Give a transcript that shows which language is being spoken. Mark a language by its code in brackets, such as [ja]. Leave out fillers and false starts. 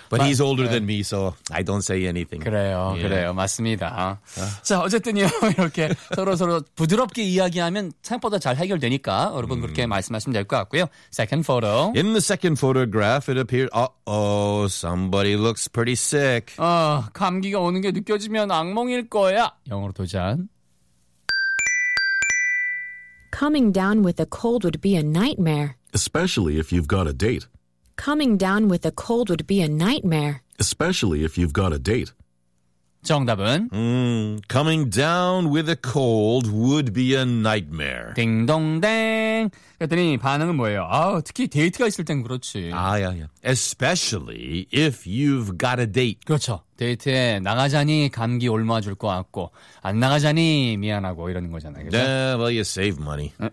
[en] But he's older than me, so I don't say anything. [ko] 그래요, [en] yeah. [ko] 그래요, 맞습니다. 자 어쨌든요 이렇게 서로 부드럽게 이야기하면 생각보다 잘 해결되니까 여러분 그렇게 말씀하시면 될 것 같고요. [en] Second photo. In the second photograph, it appeared. Somebody looks pretty sick. [ko] 감기가 오는 게 느껴지면 악몽일 거야. 영어로 도전. [en] Coming down with a cold would be a nightmare. Especially if you've got a date. Coming down with a cold would be a nightmare. Especially if you've got a date. [ko] 정답은? [en] Coming down with a cold would be a nightmare. [ko] 딩동댕. 그랬더니 반응은 뭐예요? 아, 특히 데이트가 있을 땐 그렇지. 아, 야, 야. [en] Especially if you've got a date. [ko] 그렇죠. 데이트에 나가자니 감기 옮아 줄 것 같고 안 나가자니 미안하고 이러는 거잖아요. 그렇죠? [en] Yeah, well, you save money.